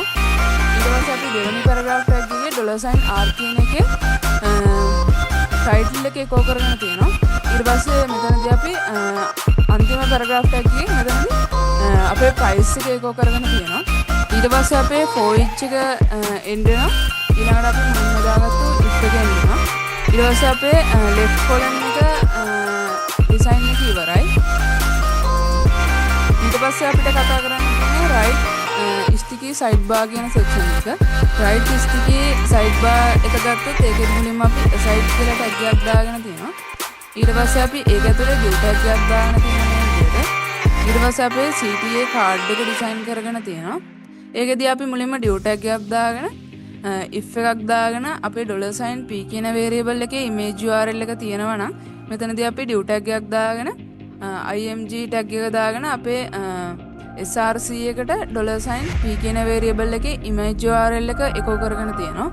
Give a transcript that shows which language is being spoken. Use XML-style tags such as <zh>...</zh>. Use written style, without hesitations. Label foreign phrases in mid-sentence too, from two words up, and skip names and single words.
<si>ඊට පස්සේ අපි දෙවෙනි</si> <en>paragraph tag</en> <si>එකේ $r කියන එකේ title එක echo කරගෙන තියෙනවා. ඊට පස්සේ මෙතනදී අපි අන්තිම</si> <en>paragraph tag</en> <si>එකේ මෙතනදී අපේ price එක echo කරගෙන තියෙනවා. ඊට පස්සේ අපේ</si> <en>for each</en> <si>එක end වෙනවා. ඊළඟට අපි මුලින්ම දාගත්තු if එක end වෙනවා. ඊට පස්සේ අපේ</si> <en>left column</en> <si>එක design එක ඉවරයි. ඊට පස්සේ අපිට කතා කරන්න තියෙන්නේ</si> <en>right sticky sidebar</en> <si>කියන section එක.</si> <en>right sticky sidebar</en> <si>එක ගත්තොත් ඒකෙත් මුලින්ම අපි side කියලා tag එකක් දාගෙන තියෙනවා. ඊට පස්සේ අපි ඒක ඇතුලේ</si> <en>div tag</en> <si>එකක් දාගෙන තියෙනවා මේ විදිහට. ඊට පස්සේ අපේ</si> <en>CTA card</en> <si>එක design කරගෙන තියෙනවා. ඒකෙදී අපි මුලින්ම</si> <en>div tag</en> <si>එකක් දාගෙන if එකක් දාගෙන අපේ $p කියන variable එකේ</si> <en>image URL</en> <si>එක තියෙනවා නම් මෙතනදී අපි</si> <en>div tag</en> <si>එකක් දාගෙන</si> <en>img tag</en> <si>එක දාගෙන අපේ src එකට $p කියන variable එකේ</si> <en>image URL</en> <si>එක echo කරගෙන තියෙනවා.</si>